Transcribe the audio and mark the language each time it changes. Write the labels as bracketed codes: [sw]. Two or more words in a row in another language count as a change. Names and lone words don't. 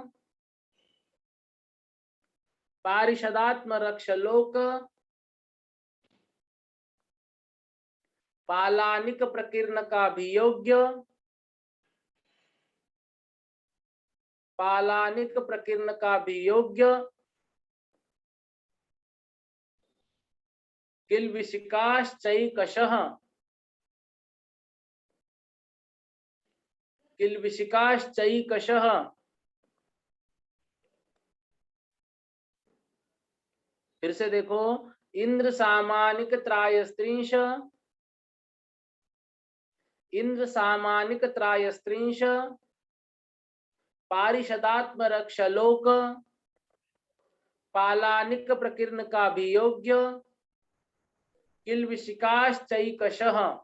[sa] पारिषदात्म रक्षलोक, पालानिक प्रकीर्ण का अभियोग्य, पालानिक प्रकीर्ण का अभियोग्य, किल्विषिकाश्चैकशः, किल्बिषिकाश्चैकशः। [hi] फिर से देखो, [sa] इंद्र सामानिक त्रायस्त्रिंश, इंद्र सामानिक त्रायस्त्रिंश पारिषदात्म रक्षलोक पालानिक प्रकीर्ण का वियोग्य किल्बिषिकाश्चैकशः।